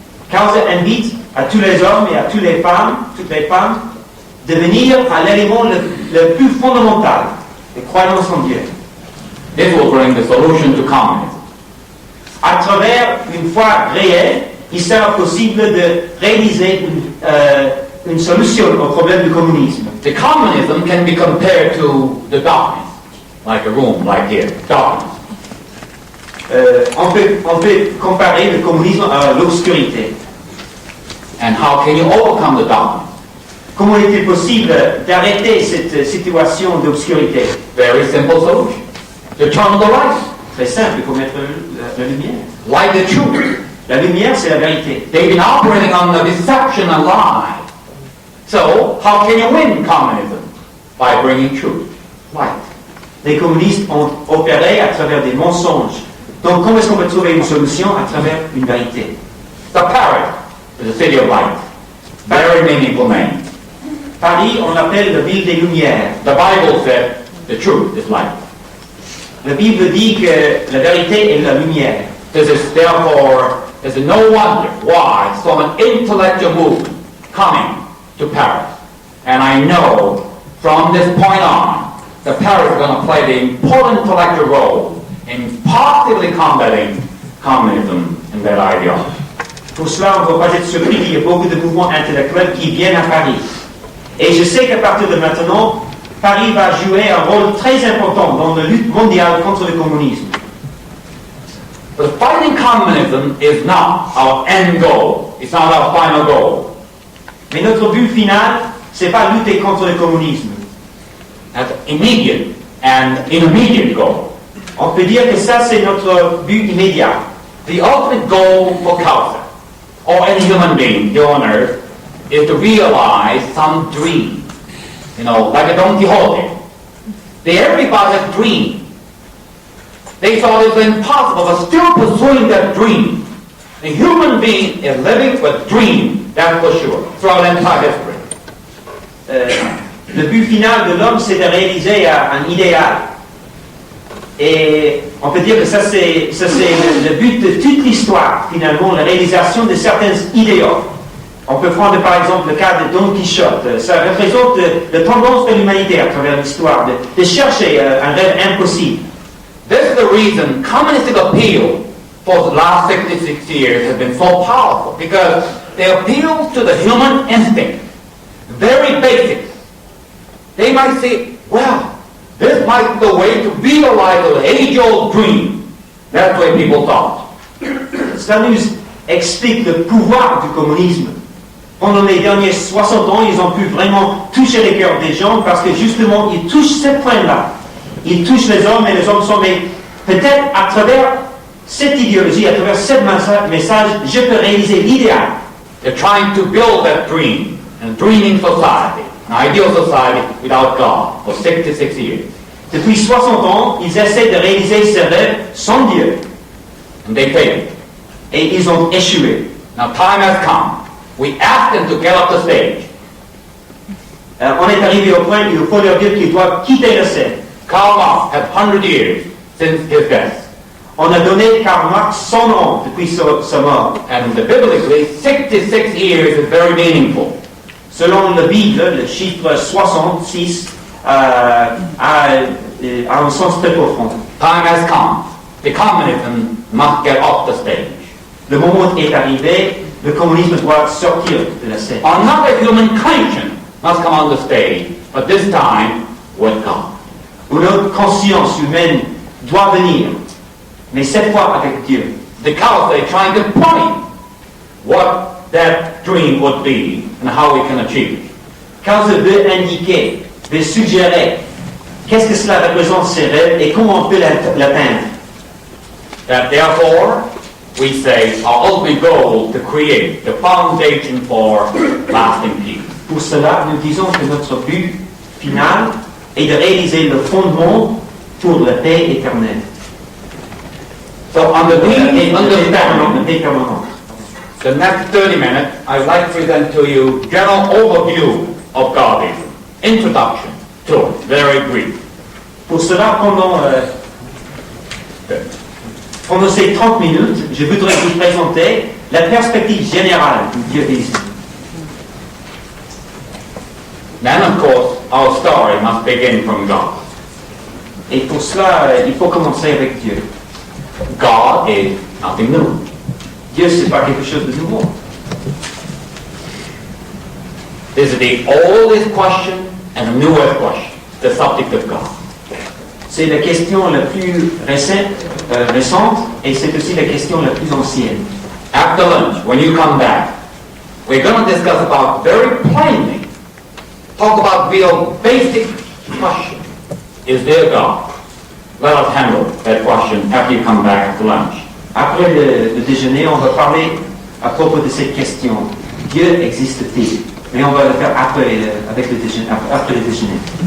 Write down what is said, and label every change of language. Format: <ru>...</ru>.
<fr>Causa invite à tous les hommes et à toutes les femmes, de venir à l'élément le plus fondamental, les croyances en Dieu.</fr> <en>This will bring the solution to communism.</en> <fr>À travers une foi réelle, il sera possible de réaliser une solution au problème du communisme.</fr> <en>The communism can be compared to the darkness, like a room, like here, darkness.</en> <fr>On peut comparer le communisme à l'obscurité.</fr> <en>And how can you overcome the darkness?</en> <fr>Comment est-il possible d'arrêter cette situation d'obscurité?</fr> <en>Very simple solution. To turn on the light.</en> <fr>Très simple, il faut mettre la lumière.</fr> <en>Light the truth.</en> <fr>La lumière, c'est la vérité.</fr> <en>They've been operating on the deception and lie. So, how can you win communism? By bringing truth, light.</en> <fr>Les communistes ont opéré à travers des mensonges. Donc, comment est-ce qu'on peut trouver une solution? À travers une vérité.</fr> <en>The Paris is the city of light. Very meaningful name.</en> <fr>Paris, on l'appelle la ville des Lumières.</fr> <en>The Bible said the truth is light.</en> <fr>La Bible dit que la vérité est la lumière.</fr> <en>This is therefore, is no wonder why so an intellectual movement coming to Paris. And I know from this point on, the Paris is going to play the important intellectual role in positively combating communism and that ideology.</en> <fr>Pour cela, on ne doit pas être surpris qu'il y a beaucoup de mouvements intellectuels qui viennent à Paris. Et je sais qu'à partir de maintenant, Paris va jouer un rôle très important dans la lutte mondiale contre le communisme.</fr> <en>But fighting communism is not our end goal. It's not our final goal.</en> <fr>Mais notre but final, c'est pas lutter contre le communisme.</fr> <en>That's immediate and intermediate goal.</en> <fr>On peut dire que ça, c'est notre but immédiat.</fr> <en>The ultimate goal for Causa, or any human being here on earth, is to realize some dream. You know, like a Don Quixote. Everybody has dream. They thought it was impossible, but still pursuing that dream. The human being is living with dream, that's for sure, throughout entire history.</en> <fr>Le but final de l'homme, c'est de réaliser un idéal. Et on peut dire que ça c'est le but de toute l'histoire, finalement, la réalisation de certains idéaux. On peut prendre par exemple le cas de Don Quichotte. Ça représente la tendance de l'humanité à travers l'histoire, de chercher un rêve impossible.</fr> <en>This is the reason communistic appeal for the last 66 years has been so powerful, because they appeal to the human instinct, very basic. They might say, well, this might be the way to realize the age-old dream. That's the way people thought.</en> <fr>Ça nous explique le pouvoir du communisme. Pendant les derniers 60 ans, ils ont pu vraiment toucher les cœurs des gens parce que justement, ils touchent ce point-là. Ils touchent les hommes et les hommes sont, mais peut-être à travers cette idéologie, à travers ce message, je peux réaliser l'idéal.</fr> <en>They're trying to build that dream, a dreaming society, an ideal society without God for 66 years.</en> <fr>Depuis 60 ans, ils essaient de réaliser ce rêve sans Dieu.</fr> <en>And they failed.</en> <fr>Et ils ont échoué.</fr> <en>Now time has come. We asked them to get off the stage.</en> <fr>On est arrivé au point où il faut leur dire qu'ils doivent quitter la scène.</fr> <en>Karl Marx had 100 years since his death.</en> <fr>On a donné Karl Marx 100 ans depuis sa mort.</fr> <en>And biblically, 66 years is very meaningful.</en> <fr>Selon la Bible, le chiffre 66 a un sens très profond.</fr> <en>Time has come. The communism must get off the stage.</en> <fr>Le moment est arrivé, le communisme doit sortir de la scène.</fr> <en>Another human conscience must come on the stage, but this time with God.</en> <fr>Une autre conscience humaine doit venir, mais cette fois avec Dieu.</fr> <en>The Causa is trying to point what that dream would be and how we can achieve it.</en> <fr>Causa veut indiquer, veut suggérer qu'est-ce que cela représente ces rêves et comment on peut l'atteindre.</fr> <en>That therefore, we say our ultimate goal to create the foundation for lasting peace.</en> <fr>Pour cela, nous disons que notre but final est de réaliser le fondement pour la paix éternelle.</fr> <en>So on the deep understanding,</en> <fr>paix permanente.</fr> <en>the next 30 minutes, I'd like to present to you general overview of Godism. Introduction to it, very brief.</en> <fr>Pour cela, pendant ces 30 minutes, je voudrais vous présenter la perspective générale du diabolisme.</fr> <en>Then, of course, our story must begin from God.</en> <fr>Et pour cela, il faut commencer avec Dieu.</fr> <en>God is nothing new.</en> <fr>Dieu, ce n'est pas quelque chose de nouveau.</fr> <en>This is the oldest question and the newest question, the subject of God.</en> <fr>C'est la question la plus récente et c'est aussi la question la plus ancienne.</fr> <en>After lunch, when you come back, we're going to discuss about very plainly, talk about real basic question. Is there God? Let us handle that question after you come back after lunch.</en> <fr>Après le déjeuner, on va parler à propos de cette question. Dieu existe-t-il? Mais on va le faire après, avec le déjeuner, après le déjeuner.</fr>